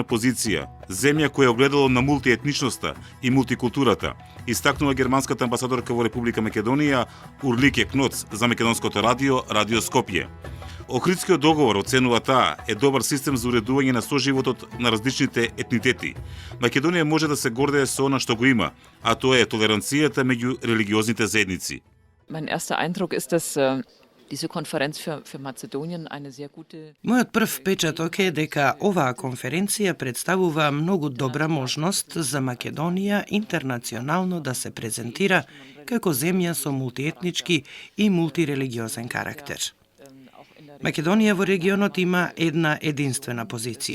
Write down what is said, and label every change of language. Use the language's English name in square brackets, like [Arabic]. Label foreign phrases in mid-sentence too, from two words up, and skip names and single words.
[Macedonian] позиција, земја која огледало на мултиетничноста и мултикултурата, истакнува германската амбасадорка во Република Македонија Урлике Кноц за Македонското радио, Радио Скопје. Охридскиот договор, оценува таа, е добар систем за уредување на соживотот на различните етнитети. Македонија може да се гордее со она што го има, а тоа е толеранцијата меѓу религиозните заедници. [German] Mein erster Eindruck ist, dass diese Konferenz für Mazedonien eine sehr gute... [Macedonian] Мојот прв впечаток е дека оваа конференција представува многу добра можност за Македонија интернационално да се презентира како земја со мултиетнички и мултирелигиозен карактер. Македонија во регионот има една единствена позиција.